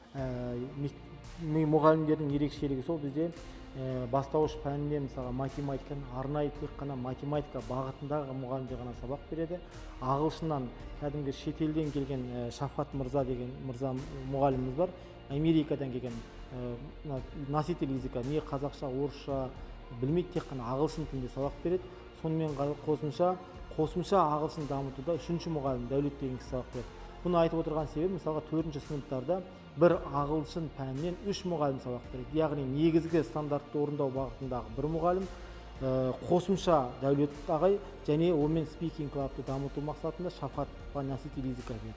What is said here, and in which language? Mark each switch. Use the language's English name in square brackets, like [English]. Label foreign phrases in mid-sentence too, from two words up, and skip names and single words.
[Kazakh] Мұғалімдердің ерекшелігі сол, бізде бастауыш пәнінде мысалға математиканы арнайы тек қана математика бағытындағы мұғалімдер ғана сабақ береді. Ағылшыннан кәдімгі шетелден келген Шафқат мырза деген мұғаліміміз бар. Америкадан келген [Russian] носитель языка, [Kazakh] не қазақша, орысша білмейді, тек қана ағылшын тілінде сабақ береді. Сонымен қосымша ағылшын дамытуда 3-ші мұғалім Дәулет деген кісі сабақ береді. Бұны айтып отырған себебі, мысалға 4-ші сыныптарда бір ағылшын пәнінен 3 мұғалім сабақ береді. Яғни негізгі стандартты орындау бағытындағы бір мұғалім, қосымша Дәулет ағай және онымен [English] speaking club [Kazakh] дамыту мақсатында Шафқат [Russian] носитель языка [Kazakh] береді.